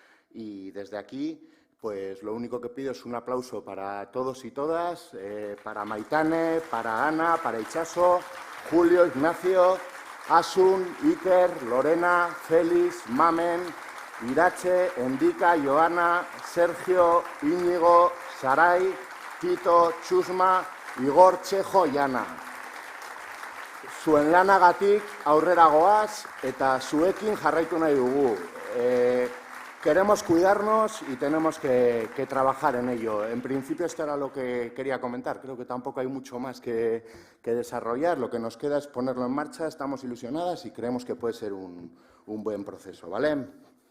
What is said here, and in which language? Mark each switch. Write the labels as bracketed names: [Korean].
[Spanish] Y desde aquí, pues lo único que pido es un aplauso para todos y todas, para Maitane, para Ana, para Itxaso, Julio, Ignacio, Asun, Iker, Lorena, Félix, Mamen, Irache, Endika, Joana, Sergio, Íñigo, Sarai, Tito, Txusma, Igor, Txejo, Jana. [Basque] Zuen lanagatik aurrera goaz eta zuekin jarraitu nahi dugu. [Spanish] Queremos cuidarnos y tenemos que trabajar en ello. En principio esto era lo que quería comentar. Creo que tampoco hay mucho más que desarrollar. Lo que nos queda es ponerlo en marcha. Estamos ilusionadas y creemos que puede ser un buen proceso, ¿vale?